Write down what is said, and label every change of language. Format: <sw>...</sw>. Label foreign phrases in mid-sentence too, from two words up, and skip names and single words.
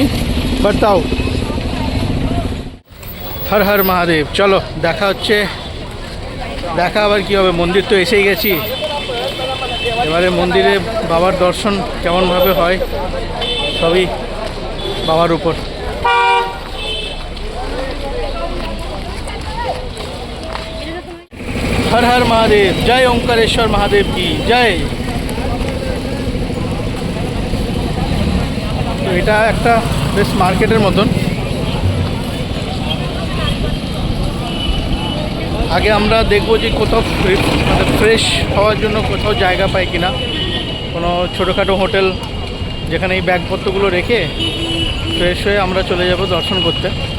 <bn>বাট তাও হর হর মহাদেব। চলো দেখা হচ্ছে, দেখা আবার কী হবে, মন্দির তো এসেই গেছি। এবারে মন্দিরে বাবার দর্শন কেমনভাবে হয় সবই বাবার উপর।</bn> <hi>हर हर महादेव, जय ओंकारेश्वर महादेव की जय।</hi> <bn>তো এটা একটা বেশ মার্কেটের মতন। আগে আমরা দেখবো যে কোথাও মানে ফ্রেশ হওয়ার জন্য কোথাও জায়গা পাই কিনা, কোনো ছোটোখাটো হোটেল যেখানে এই ব্যাগপত্রগুলো রেখে ফ্রেশ হয়ে আমরা চলে যাব দর্শন করতে।</bn>